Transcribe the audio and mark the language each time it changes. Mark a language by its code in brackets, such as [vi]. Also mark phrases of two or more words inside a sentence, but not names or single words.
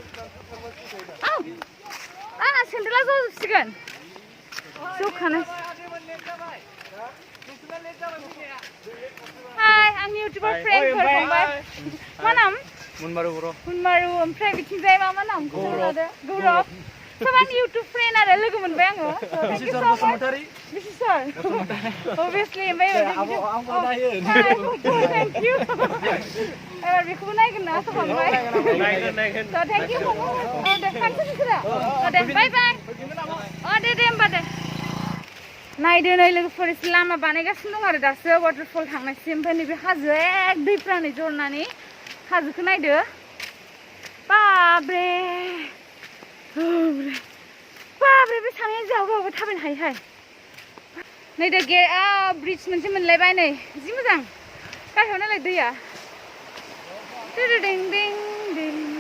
[brx] Sendela jauhसिगोन. जौखानाय. Hi, आंनि [en] YouTuber friend [brx] फोर फंबाय. मा नाम? मुनमारु बर'. मुनमारु ओमफ्राय बिथिंजाय मा नाम? गौरब. [en] Someone YouTube friend [brx] आरो लोगो मोनबाय आङो. [en] Thank you so much. Sir. Obviously, thank you. [brx] एबार बेखौबो नायगोन ना फंबाय. नायगोन. [en] So thank you. [brx] दे फानसै दे. दे बाय बाय. दे होमबा दे. नायदो नै लोगोफोर एसे लामा बानायगासिनो दं आरो दासो वाटारफल थांनायसिम ओमफ्राय नैबे हाजोआ एक दैफ्रा नै जरनानै हाजोखौ नायदो बाब्रे बे सानैया जावगावबो थाबायनो हायोहाय नै दा ब्रिज मोनसे मोनलायबाय नै जि मोजां गाहायाव नालाय दैया डिं डिं डिं